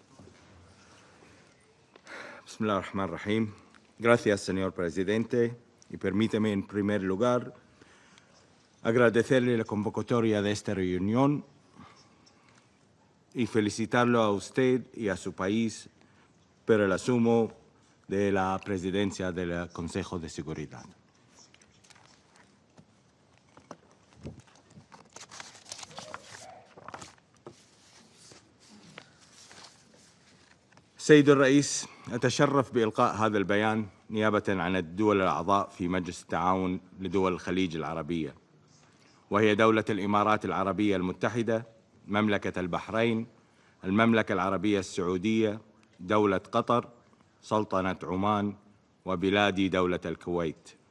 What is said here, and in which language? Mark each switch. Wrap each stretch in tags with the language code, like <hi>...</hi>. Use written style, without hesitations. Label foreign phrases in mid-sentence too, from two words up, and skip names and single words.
<ar>بسم الله الرحمن الرحيم.</ar> <es>Gracias, señor presidente, y permíteme en primer lugar agradecerle la convocatoria de esta reunión y felicitarlo a usted y a su país por el asumo de la presidencia del Consejo de Seguridad.</es> <ar>سيد الرئيس، أتشرف بإلقاء هذا البيان نيابة عن الدول الأعضاء في مجلس التعاون لدول الخليج العربية، وهي دولة الإمارات العربية المتحدة، مملكة البحرين، المملكة العربية السعودية، دولة قطر، سلطنة عمان، وبلادي دولة الكويت.</ar>